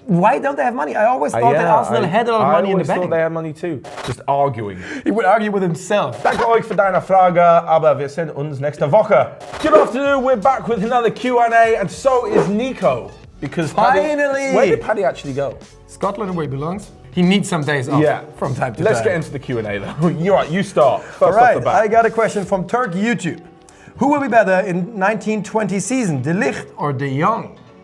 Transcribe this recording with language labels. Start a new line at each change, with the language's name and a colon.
English: Why don't they have money? I always thought that Arsenal had a lot of money in the bank. I always thought they had money too. Just arguing. He would argue with himself.
German: Danke euch für deine Frage, aber wir sehen uns nächste Woche.
English: Good afternoon, we're back with another Q&A, and so is Nico. Because finally! Where did Paddy actually go? Scotland, where he belongs. He needs some days off from time to time. Let's get into the Q&A though. You're right, you start. First All right, off the bat. I got a question from Turk YouTube. Who will be better in 1920 season, De Ligt or De Jong?